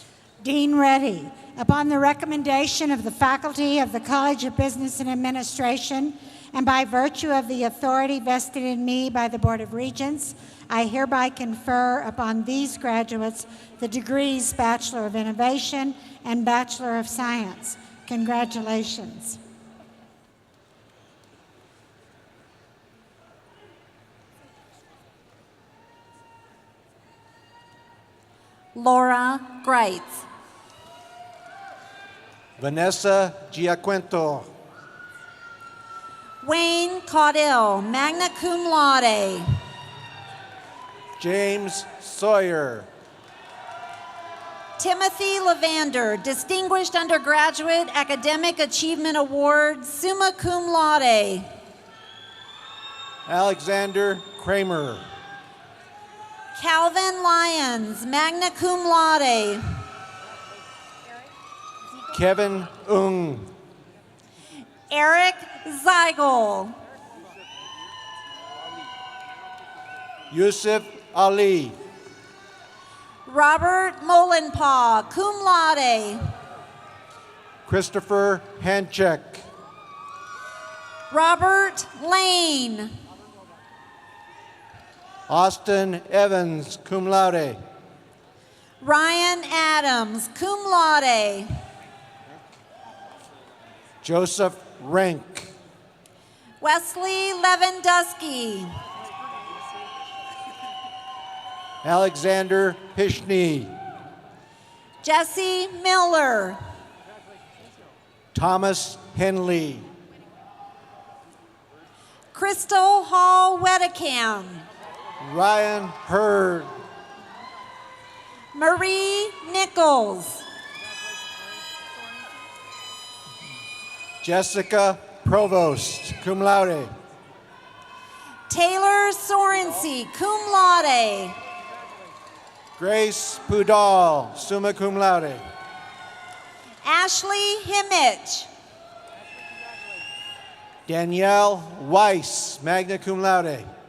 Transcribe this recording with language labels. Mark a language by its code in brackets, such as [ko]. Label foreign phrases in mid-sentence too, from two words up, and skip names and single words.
[en] Dean Reddy, upon the recommendation of the faculty of the College of Business and Administration, and by virtue of the authority vested in me by the Board of Regents, I hereby confer upon these graduates the degrees Bachelor of Innovation and Bachelor of Science. Congratulations. Laura Greitz. Vanessa Giaquinto. Wayne Caudill, [la] magna cum laude. [en] James Sawyer. Timothy Levander, Distinguished Undergraduate Academic Achievement Award, [la] summa cum laude. [en] Alexander Kramer. Calvin Lyons, [la] magna cum laude. [en] Kevin Ung. Eric Zeigel. Yusuf Ali. Robert Molenpaw, [la] cum laude. [en] Christopher Hanchek. Robert Lane. Austin Evans, [la] cum laude. [en] Ryan Adams, [la] cum laude. [en] Joseph Rank. Wesley Lewandowski. Alexander Pishney. Jesse Miller. Thomas Henley. Crystal Hall Wedecam. Ryan Hurd. Marie Nichols. Jessica Provost, [la] cum laude. [en] Taylor Sorensen, [la] cum laude. [en] Grace Pudal, [la] summa cum laude. [en] Ashley Himmich. Danielle Weiss, [la] magna cum laude.